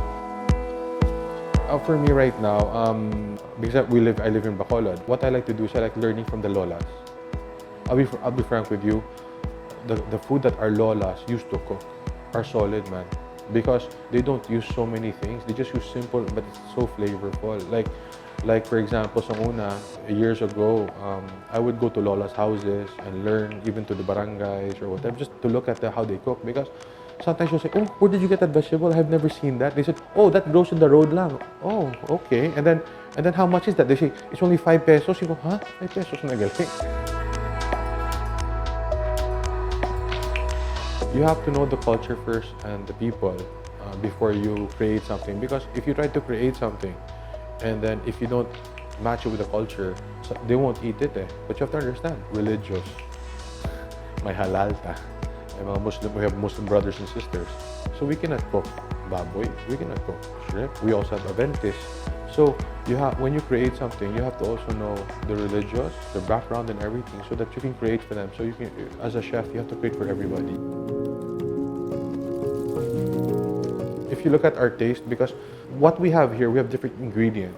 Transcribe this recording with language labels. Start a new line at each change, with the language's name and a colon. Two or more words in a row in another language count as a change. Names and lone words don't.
English: For me right now, because I live in Bacolod, what I like to do is I like learning from the lolas. I'll be frank with you, the food that our lolas used to cook are solid, man. Because they don't use so many things. They just use simple, but it's so flavorful. Like for example,
Hiligaynon: sa una,
English: years ago, I would go to lola's houses and learn, even to the barangays or whatever, just to look at how they cook. Because sometimes you'll say, oh, where did you get that vegetable? I've never seen that. They said, oh, that grows in the road lang. Oh, okay. And then how much is that? They say, it's only 5 pesos. You go, huh? 5 pesos
Hiligaynon: na galing.
English: You have to know the culture first and the people before you create something. Because if you try to create something and then if you don't match it with the culture, they won't eat it. But you have to understand, religious,
Hiligaynon: may halal ta. May mga Muslim,
English: we have Muslim brothers and sisters. So we cannot cook baboy, we cannot cook shrimp. We also have Adventists. So when you create something, you have to also know the religious, the background and everything so that you can create for them. So you can, as a chef, you have to create for everybody. If you look at our taste, because what we have here, we have different ingredients.